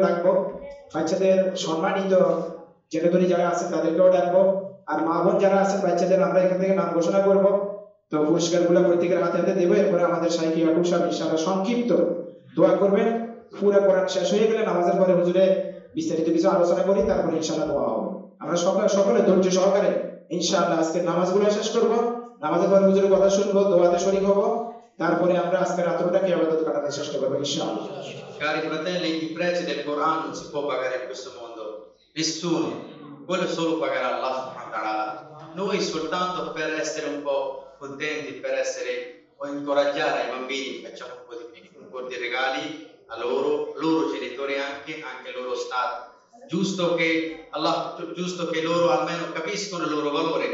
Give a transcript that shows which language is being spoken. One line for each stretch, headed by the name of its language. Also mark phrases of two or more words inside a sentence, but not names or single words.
Bangla: ডাকবো বাচ্চাদের সম্মানিত জেনেতরি যারা আছেন তাদেরকেও ডাকবো আর মা বোন যারা আছেন বাচ্চাদের আমরা এখান থেকে নাম ঘোষণা করব তো পুরস্কারগুলো প্রত্যেকের হাতে হাতে দেবো এরপরে আমাদের শাইখ ইয়াকুব সাহেব ইনশাআল্লাহ সংক্ষিপ্ত দোয়া করবেন পুরো কোরআন শেষ হয়ে গেলে নামাজের পরে হুজুরে বিস্তারিত কিছু আলোচনা করি তারপরে ইনশাআল্লাহ দোয়া হবে আমরা সকলে ধৈর্য সহকারে ইনশাআল্লাহ আজকে নামাজগুলো শেষ করব নামাজের পরে হুজুরের কথা শুনবো দোয়াতে শরীক হব তারপরে আমরা আজকে রাতটাকে ইবাদত করার চেষ্টা করব ইনশাআল্লাহ
Italian: Cari fratelli, i prezzi del Corano non si può pagare in questo mondo, nessuno, quello solo pagherà Allah
Arabic: سبحانه وتعالى.
Italian: Noi soltanto per essere un po' contenti, per essere o incoraggiare i bambini, facciamo un po' di regali a loro genitori anche loro stato. Giusto che loro almeno capiscono il loro valore.